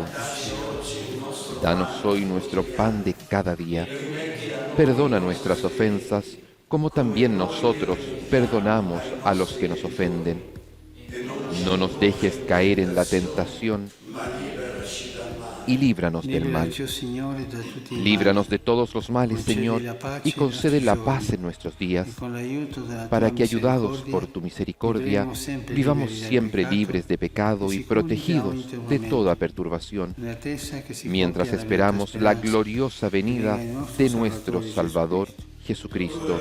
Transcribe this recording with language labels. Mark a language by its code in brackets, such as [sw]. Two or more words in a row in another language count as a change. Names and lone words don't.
[es] Danos hoy nuestro pan de cada día. Perdona nuestras ofensas, como también nosotros perdonamos a los que nos ofenden. No nos dejes caer en la tentación y líbranos del mal. [it] Liberaci, o Signore, da tutti i [es] Líbranos [it] mali. [es] de todos los males, Señor, y concede la paz en nuestros días, para que, ayudados por tu misericordia, vivamos siempre libres de pecado y protegidos de toda perturbación, mientras esperamos la gloriosa venida de nuestro Salvador Jesucristo.